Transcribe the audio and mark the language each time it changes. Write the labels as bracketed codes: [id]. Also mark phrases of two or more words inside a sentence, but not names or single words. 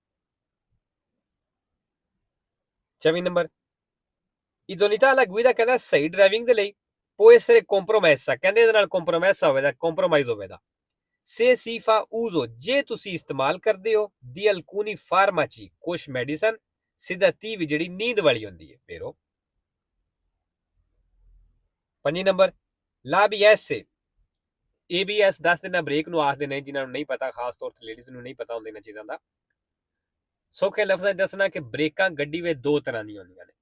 [pa] 24 ਨੰਬਰ ਇਦੋਨੀਤਾ ਵਾਲਾ ਗੁਈਦਾ ਕਹਿੰਦਾ ਸਹੀ ਡਰਾਈਵਿੰਗ ਦੇ ਲਈ [it] può essere compromessa, [pa] ਕਹਿੰਦੇ ਇਹਦੇ ਨਾਲ ਕੰਪਰੋਮਾਈਜ਼ ਹੋਵੇਗਾ। [it] se si fa uso, [pa] ਜੇ ਤੁਸੀਂ ਇਸਤੇਮਾਲ ਕਰਦੇ ਹੋ [it] di alcuni farmaci, [pa] ਕੁਝ ਮੈਡੀਸਨ sedativi ਜਿਹੜੀ ਨੀਂਦ ਵਾਲੀ ਹੁੰਦੀ ਹੈ ਫੇਰੋ। 5 ਨੰਬਰ l'ABS, ABS ਦੱਸ ਦੇਣਾ ਬ੍ਰੇਕ ਨੂੰ ਆਖਦੇ ਨੇ, ਜਿਨ੍ਹਾਂ ਨੂੰ ਨਹੀਂ ਪਤਾ, ਖਾਸ ਤੌਰ ਤੇ ਲੇਡੀਜ਼ ਨੂੰ ਨਹੀਂ ਪਤਾ ਹੁੰਦਾ ਇਹਨਾਂ ਚੀਜ਼ਾਂ ਦਾ। ਸੌਖੇ ਲਫ਼ਜ਼ਾਂ ਦੱਸਣਾ ਕਿ ਬ੍ਰੇਕਾਂ ਗੱਡੀ ਵਿੱਚ ਦੋ ਤਰ੍ਹਾਂ ਦੀਆਂ ਹੁੰਦੀਆਂ ਨੇ।